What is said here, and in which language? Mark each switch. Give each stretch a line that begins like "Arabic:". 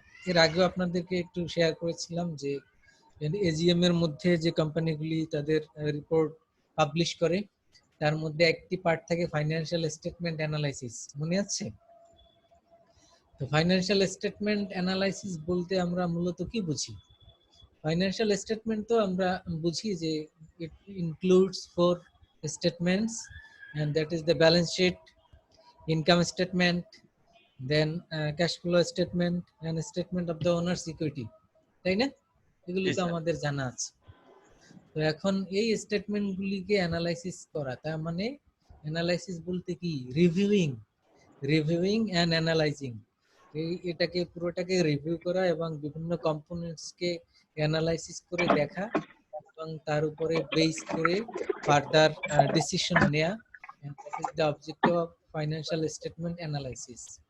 Bangla: এর আগেও আপনাদেরকে একটু শেয়ার করেছিলাম যে এজিএম এর মধ্যে যে কোম্পানিগুলি তাদের রিপোর্ট পাবলিশ করে তার মধ্যে একটি পার্ট থাকে ফাইন্যান্সিয়াল স্টেটমেন্ট অ্যানালাইসিস, মনে আছে? তো ফাইন্যান্সিয়াল স্টেটমেন্ট অ্যানালাইসিস বলতে আমরা মূলত কি বুঝি? ফাইন্যান্সিয়াল স্টেটমেন্ট তো আমরা বুঝি যে
English: it includes 4 statements, and that is the balance sheet, income statement, then cash flow statement and statement of the owner's equity,
Bangla: তাই না? এগুলো তো আমাদের জানা আছে। তো এখন এই স্টেটমেন্ট গুলিকে অ্যানালাইসিস করা, তার মানে অ্যানালাইসিস বলতে কি? রিভিউইং এন্ড অ্যানালাইজিং, এটাকে পুরোটাকে রিভিউ করা এবং বিভিন্ন কম্পোনেন্টস কে অ্যানালাইসিস করে দেখা এবং তার উপরে বেস করে ফার্দার ডিসিশন নেওয়া,
English: That is the objective of financial statement analysis.